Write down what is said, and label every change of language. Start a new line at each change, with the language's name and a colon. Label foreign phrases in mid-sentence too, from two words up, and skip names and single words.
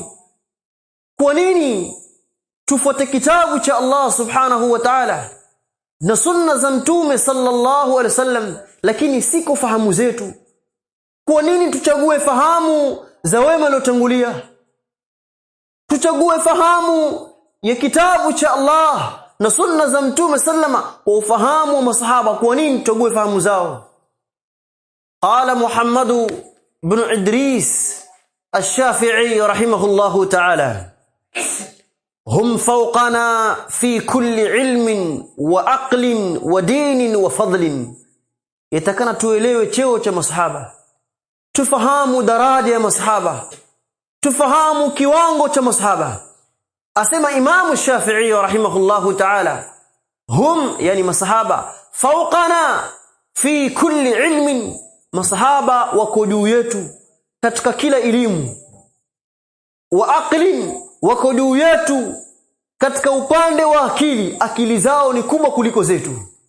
Swahili: Kwa nini tufuate kitabu cha Allah
Arabic: سبحانه وتعالى
Swahili: na sunna za mtume
Arabic: صلى الله عليه وسلم,
Swahili: lakini si kwa fahamu zetu? Kwa nini tuchague fahamu za wema waliotangulia? Tuchague fahamu ya kitabu cha Allah na sunna za mtume sallama kwa ufahamu wa masahaba. Kwa nini tuchague fahamu zao?
Arabic: قال محمد بن إدريس الشافعي رحمه الله تعالى: هم فوقنا في كل علم وعقل ودين وفضل.
Swahili: Yatakana tuelewe cheo cha masahaba, tufahamu daraja ya masahaba, tufahamu kiwango cha masahaba. Asema Imam Shafi'i
Arabic: رحمه الله تعالى,
Swahili: hum, yani masahaba,
Arabic: فوقنا في كل علم,
Swahili: masahaba wako juu yetu katika kila elimu,
Arabic: وعقل,
Swahili: wako juu yetu katika upande wa akili, akili zao ni kubwa kuliko zetu,